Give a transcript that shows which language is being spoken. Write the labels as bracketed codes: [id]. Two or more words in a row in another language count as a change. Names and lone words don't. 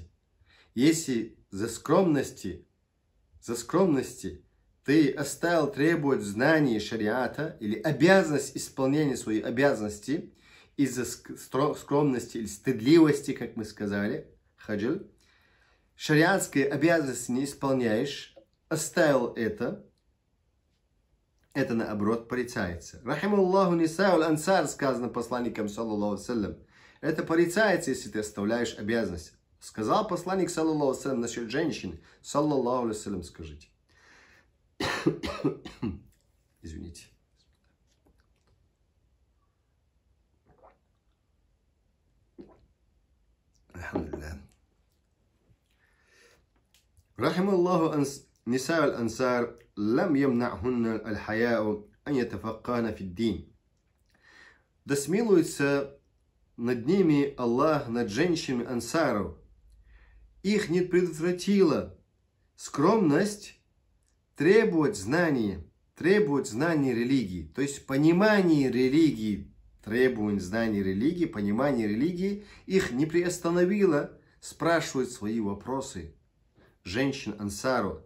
[ru] Если за скромности ты оставил требовать знаний шариата или обязанность исполнения своей обязанности из-за скромности или стыдливости, как мы сказали, хаджиль, шариатские обязанности не исполняешь, оставил это наоборот порицается. [ar] رحم الله نساء الأنصار, [ru] сказано посланником, [ar] صلى الله عليه. [ru] Это порицается, если ты оставляешь обязанность. Сказал посланник, [ar] صلى الله عليه, [ru] насчет женщин, [ar] صلى الله عليه, [ru] скажите. Извините. [ar] رحم الله نساء الأنصار. لم يمنعهن الحياء أن يتفقهن في الدين. [ru] Да смилуется над ними Аллах, над женщинами ансаров. Их не предотвратила скромность требовать знания религии. То есть понимание религии, требование знаний религии, понимание религии их не приостановило спрашивать свои вопросы женщин ансаров.